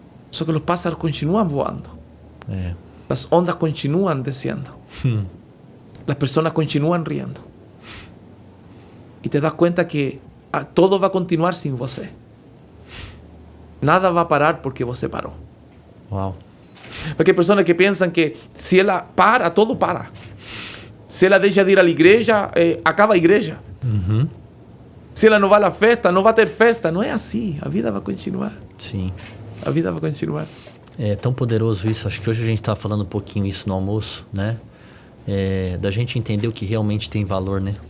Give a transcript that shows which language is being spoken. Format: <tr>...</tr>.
<pt>Só que os pássaros continuam voando. As ondas continuam descendo. As pessoas continuam rindo. E te das conta que todo vai continuar sem você. Nada vai parar porque você parou. Uau.</pt> <es>Porque hay personas que piensan que si ella para, todo para. Si ella deixa de ir a la igreja, acaba a igreja.</es> <pt>Se ela não vai à festa, não vai ter festa. Não é assim. A vida vai continuar. Sim. A vida vai continuar. É tão poderoso isso. Acho que hoje a gente estava falando um pouquinho isso no almoço, né? Da gente entender o que realmente tem valor, né?</pt>